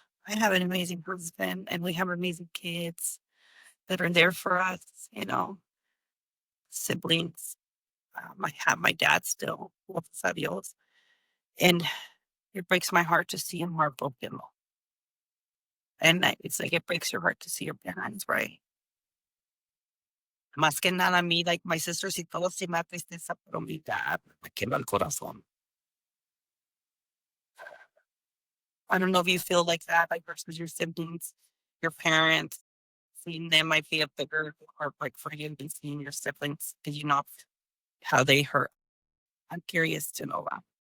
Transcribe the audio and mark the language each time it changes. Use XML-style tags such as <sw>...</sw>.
<en>I have an amazing husband, and we have amazing kids that are there for us, siblings. I have my dad still,</en> <es>gracias a Dios,</es> <en>and it breaks my heart to see him heartbroken. And it's like it breaks your heart to see your parents, right?</en> <es>Más que nada a mí,</es> <en>like my sisters</en> <es>y todos sí me da tristeza, pero mi dad me quema el corazón.</es> <en>I don't know if you feel like that, like versus your siblings, your parents, seeing them might be a bigger heartbreak for you than seeing your siblings because you know how they hurt. I'm curious to know that.</en>